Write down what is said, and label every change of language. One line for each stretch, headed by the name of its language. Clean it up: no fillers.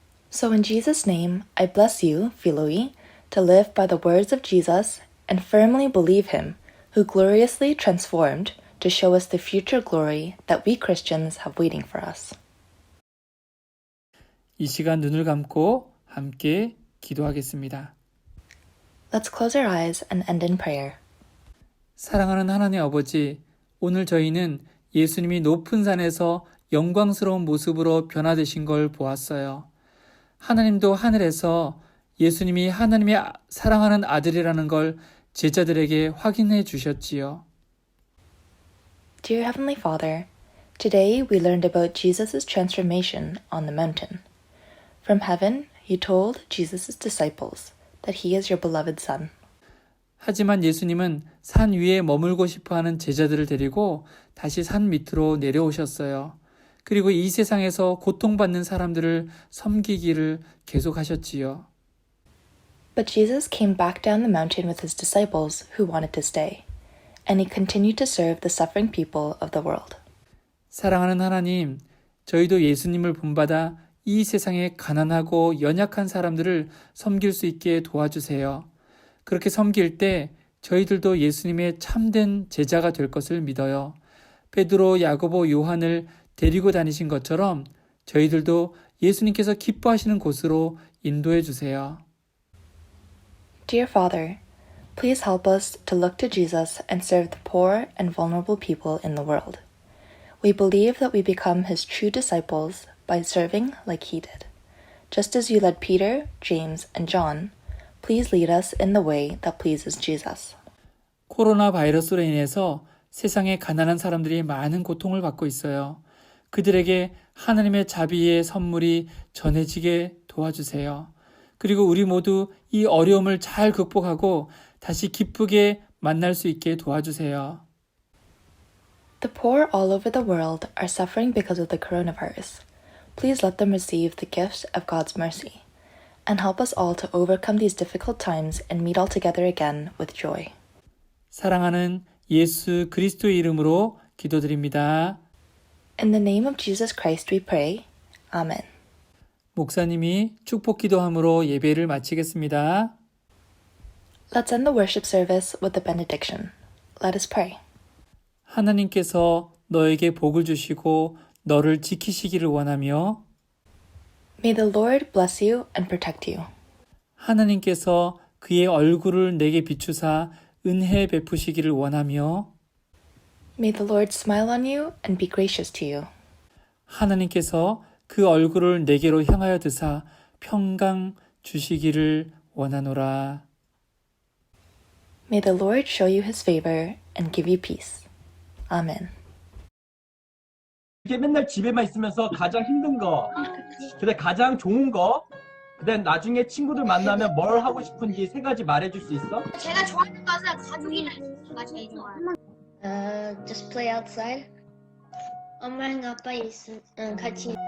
English: So in Jesus' name, I bless you, Philoi, to live by the words of Jesus and firmly believe Him, who gloriously transformed to show us the future glory that we Christians have waiting for us.
Korean: 이 시간 눈을 감고 함께 기도하겠습니다.
English: Let's close our eyes and end in prayer.
Korean: 사랑하는 하나님 아버지, 오늘 저희는 예수님이 높은 산에서 영광스러운 모습으로 변화되신 걸 보았어요. 하나님도 하늘에서 예수님이 하나님의 사랑하는 아들이라는 걸 제자들에게 확인해 주셨지요.
English: Dear Heavenly Father, today we learned about Jesus' transformation on the mountain. From heaven, you told Jesus' disciples that He is your beloved Son.
Korean: 하지만 예수님은 산 위에 머물고 싶어하는 제자들을 데리고 다시 산 밑으로 내려오셨어요. 그리고 이 세상에서 고통받는 사람들을 섬기기를 계속하셨지요.
English: But Jesus came back down the mountain with His disciples who wanted to stay, and He continued to serve the suffering people of the world.
Korean: 사랑하는 하나님, 저희도 예수님을 본받아 이 세상에 가난하고 연약한 사람들을 섬길 수 있게 도와주세요. 그렇게 섬길 때 저희들도 예수님의 참된 제자가 될 것을 믿어요. 베드로, 야고보, 요한을 데리고 다니신 것처럼 저희들도 예수님께서 기뻐하시는 곳으로 인도해 주세요.
English: Dear Father, please help us to look to Jesus and serve the poor and vulnerable people in the world. We believe that we become His true disciples by serving like He did. Just as you led Peter, James, and John, please lead us in the way that pleases Jesus.
Korean: 코로나 바이러스로 인해서 세상에 가난한 사람들이 많은 고통을 받고 있어요. 그들에게 하나님의 자비의 선물이 전해지게 도와주세요. 그리고 우리 모두 이 어려움을 잘 극복하고 다시 기쁘게 만날 수 있게 도와주세요.
English: The poor all over the world are suffering because of the coronavirus. Please let them receive the gifts of God's mercy, and help us all to overcome these difficult times and meet all together again with joy.
Korean: 사랑하는 예수 그리스도의 이름으로 기도드립니다.
English: In the name of Jesus Christ we pray. Amen.
Korean: 목사님이 축복 기도함으로 예배를 마치겠습니다.
English: Let's end the worship service with the benediction. Let us pray.
Korean: 하나님께서 너에게 복을 주시고 너를 지키시기를 원하며
English: May the Lord bless you and protect you.
Korean: 하나님께서 그의 얼굴을 내게 비추사 은혜 베푸시기를 원하며
English: May the Lord smile on you and be gracious to you.
Korean: 하나님께서 그 얼굴을 내게로 향하여 드사 평강 주시기를 원하노라.
English: May the Lord show you His favor and give you peace. Amen.
Korean: 이게 맨날 집에만 있으면서 가장 힘든 거, 근데 가장 좋은 거, 근데 나중에 친구들 만나면 뭘 하고 싶은지 세 가지 말해줄 수 있어? 제가 좋아하는 것은 가족이랑 제가 제일 좋아해요.
English: Just play outside.
Korean: 엄마랑 아빠 같이